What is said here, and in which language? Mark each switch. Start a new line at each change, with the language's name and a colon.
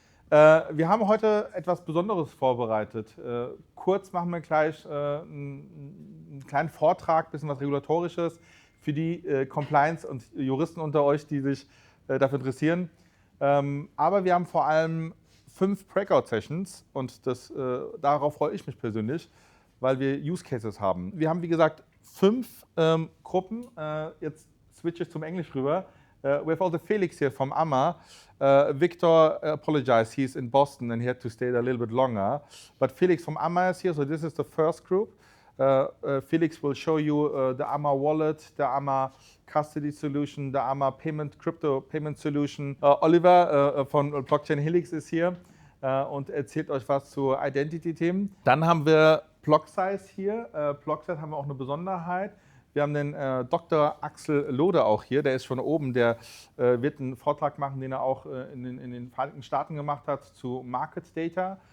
German: Wir haben heute etwas Besonderes vorbereitet. Kurz machen wir gleich einen kleinen Vortrag, ein bisschen was Regulatorisches für die Compliance- und Juristen unter euch, die sich dafür interessieren. Aber wir haben vor allem 5 Breakout-Sessions und darauf freue ich mich persönlich, weil wir Use Cases haben. Wir haben, wie gesagt, 5 Gruppen. Jetzt switche ich zum Englisch rüber.
English: We have also Felix here from AMA. Victor apologized, he's in Boston and he had to stay there a little bit longer. But Felix from AMA is here, so this is the first group. Felix will show you the AMA wallet, the AMA custody solution, the AMA crypto payment solution.
German: Oliver von Blockchain Helix ist hier und erzählt euch was zu Identity-Themen. Dann haben wir Block-Size hier. Block-Size haben wir auch eine Besonderheit. Wir haben den Dr. Axel Lode auch hier, der ist schon oben, der wird einen Vortrag machen, den er auch in den Vereinigten Staaten gemacht hat zu Market Data.